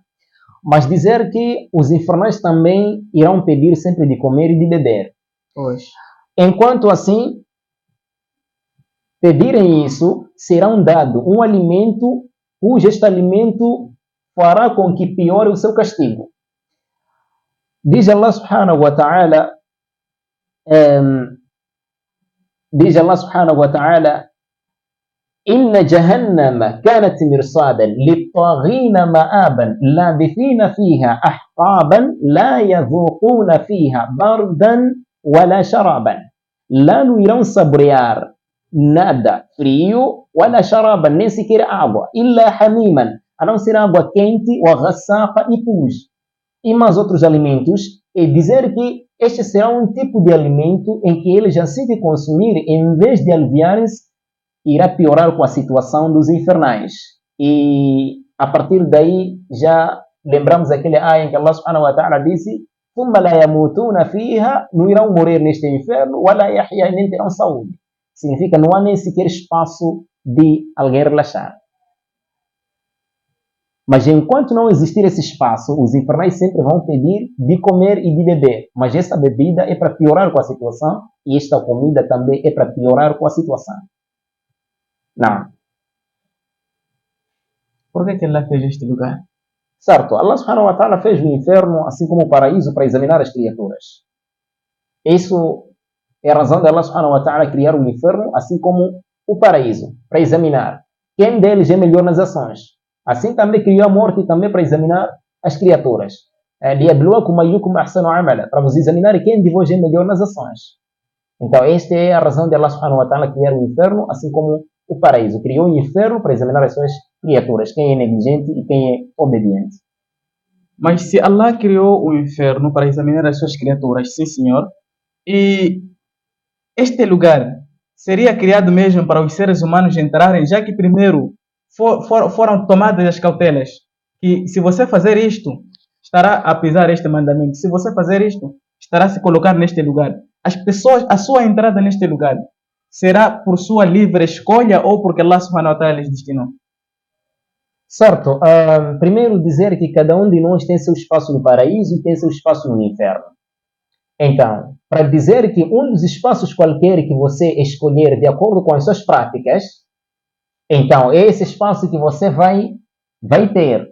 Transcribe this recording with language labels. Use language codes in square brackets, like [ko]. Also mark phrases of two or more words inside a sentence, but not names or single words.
[pt] Mas dizer que os infernais também irão pedir sempre de comer e de beber. Pois. Enquanto assim, pedirem isso, serão dado um alimento, cujo este alimento fará com que piore o seu castigo. [ar] Diz Allah سبحانه وتعالى, إن جهنم كانت مرصادا للطاغين مآبا لابثين فيها أحقابا لا يذوقون فيها بردا ولا شرابا. [pt] Lá não irão saborear nada frio, [ar] ولا شرابا, [pt] nem sequer água, [ar] إلا حميما, [pt] a não ser água quente, وغساقا, e pus, e mais outros alimentos. E dizer que este será um tipo de alimento em que eles, assim que consumir, em vez de aliviarem-se, irá piorar com a situação dos infernais. E a partir daí já lembramos aquele ayah em que Allah [ar] سبحانه وتعالى [pt] disse, [ar] ثُمَّ لَا يَمُوتُونَ فِيهَا, [pt] não irão morrer neste inferno, [ar] وَلَا يَحْيَا, [pt] nem terão saúde. Significa não há nem sequer espaço de alguém relaxar. Mas enquanto não existir esse espaço, os infernais sempre vão pedir de comer e de beber. Mas esta bebida é para piorar com a situação, e esta comida também é para piorar com a situação. Não. Por que Allah fez este lugar? Certo, Allah [ar] سبحانه وتعالى [pt] fez o inferno assim como o paraíso para examinar as criaturas. Isso é a razão de Allah [ar] سبحانه وتعالى [pt] criar o inferno assim como o paraíso, para examinar quem deles é melhor nas ações. Assim também criou a morte também para examinar as criaturas. [ar] لِيَبْلُوَكُمْ أَيُّكُمْ أَحْسَنُ عَمَلًا, [pt] para vos examinar quem de vós é melhor nas ações. Então esta é a razão de Allah [ar] سبحانه وتعالى [pt] criar o inferno assim como o paraíso. Criou o inferno para examinar as suas criaturas, quem é negligente e quem é obediente. Mas se Allah criou o inferno para examinar as suas criaturas, sim senhor, e este lugar seria criado mesmo para os seres humanos entrarem, já que primeiro foram tomadas as cautelas, que se você fazer isto, estará a pisar este mandamento, se você fazer isto, estará a se colocar neste lugar. As pessoas, a sua entrada neste lugar será por sua livre escolha ou porque Allah [ar] سبحانه وتعالى [pt] lhes destinou? Certo. Primeiro dizer que cada um de nós tem seu espaço no paraíso e tem seu espaço no inferno. Então, para dizer que um dos espaços qualquer que você escolher de acordo com as suas práticas, então é esse espaço que você vai ter.